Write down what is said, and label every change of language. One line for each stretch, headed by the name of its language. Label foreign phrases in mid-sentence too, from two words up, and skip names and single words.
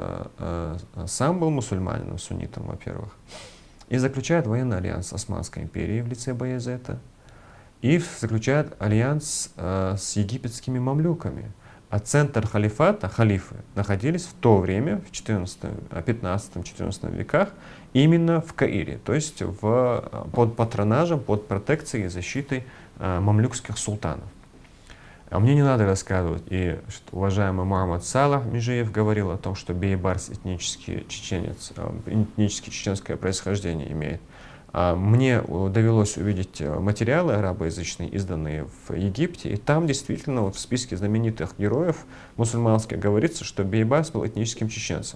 Russian: Сам был мусульманином, суннитом, во-первых, и заключает военный альянс с Османской империей в лице Баязета, и заключает альянс с египетскими мамлюками. А центр халифата, халифы, находились в то время, в 15-14 веках, именно в Каире, то есть под патронажем, под протекцией и защитой мамлюкских султанов. А мне не надо рассказывать, и что уважаемый Мухаммад Салах Межиев говорил о том, что Бейбарс этнический чеченец, этнически чеченское происхождение имеет. Мне довелось увидеть материалы арабоязычные, изданные в Египте, и там действительно вот в списке знаменитых героев мусульманских говорится, что Бейбарс был этническим чеченцем.